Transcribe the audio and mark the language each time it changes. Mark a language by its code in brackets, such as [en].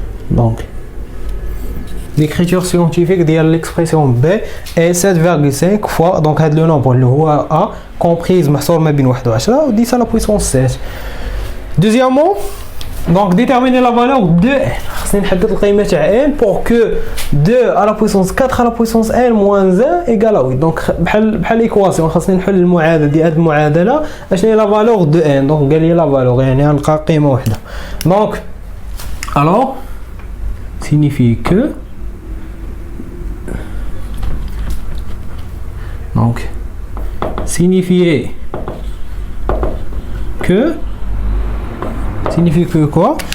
[fr] Donc l'écriture scientifique de l'expression B est 7,5 fois. Donc le nombre [ar] اللي هو [fr] A comprise [ar] محصور ما بين [fr] 1 و 10 و 10 à la puissance 7. Deuxièmement, donc déterminer la valeur de n. [ar] خصني نحدد القيمه تاع [fr] n pour que 2 à la puissance 4 à la puissance n moins 1 égale à 8. [ar] donc بحال ايكواسيون خصني نحل المعادله ديال هذه المعادله اشنو هي لا فالور دو n. donc قال لي لا فالور يعني غنلقى قيمه واحده. [fr] donc alors signifie que donc signifier que signifie que quoi?